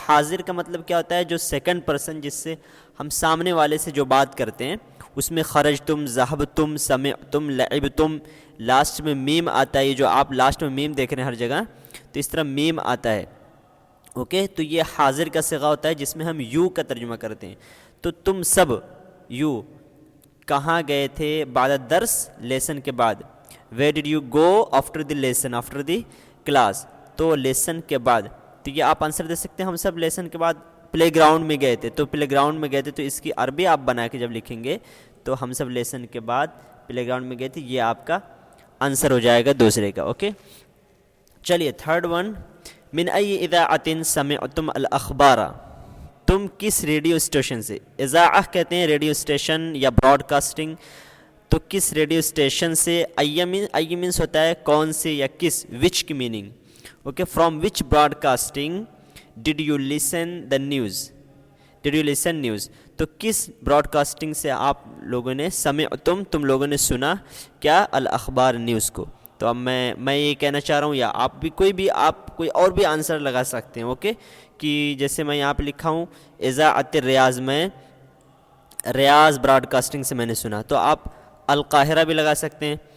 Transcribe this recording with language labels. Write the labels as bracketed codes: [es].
[ur] حاضر کا مطلب کیا ہوتا ہے؟ جو سیکنڈ پرسن جس سے ہم سامنے والے سے جو بات کرتے ہیں اس میں [ar] خرجتم، ذہبتم، سمعتم، لعبتم، [ur] لاسٹ میں میم آتا ہے. یہ جو آپ لاسٹ میں میم دیکھ رہے ہیں ہر جگہ، تو اس طرح میم آتا ہے. اوکے، تو یہ حاضر کا صیغہ ہوتا ہے جس میں ہم یو کا ترجمہ کرتے ہیں. تو تم سب یو کہاں گئے تھے [ar] بعد الدرس، [ur] لیسن کے بعد. [en] Where did you go after the lesson, after the class. [ur] تو لیسن کے بعد، تو یہ آپ آنسر دے سکتے ہیں ہم سب لیسن کے بعد پلے گراؤنڈ میں گئے تھے. تو پلے گراؤنڈ میں گئے تھے، تو اس کی عربی آپ بنا کے جب لکھیں گے تو ہم سب لیسن کے بعد پلے گراؤنڈ میں گئے تھے، یہ آپ کا آنسر ہو جائے گا دوسرے کا. اوکے، چلیے تھرڈ ون. [ar] من ای اذاعۃ سمعتم الاخبار. [ur] تم کس ریڈیو اسٹیشن سے، اذاعہ کہتے ہیں ریڈیو اسٹیشن یا براڈ کاسٹنگ، تو کس ریڈیو اسٹیشن سے. ای مینس ہوتا ہے کون سے یا کس، وچ کی meaning. [en] Okay, from which broadcasting did you listen the news. [ur] Did you listen news, تو کس براڈ کاسٹنگ سے آپ لوگوں نے سمعتم، تم لوگوں نے سنا کیا، الاخبار نیوز کو. تو اب میں یہ کہنا چاہ رہا ہوں، یا آپ بھی کوئی اور بھی آنسر لگا سکتے ہیں. اوکے، کہ جیسے میں یہاں پہ لکھا ہوں اذاعۃ الریاض، میں ریاض براڈ کاسٹنگ سے میں نے سنا، تو آپ القاہرہ بھی لگا سکتے ہیں.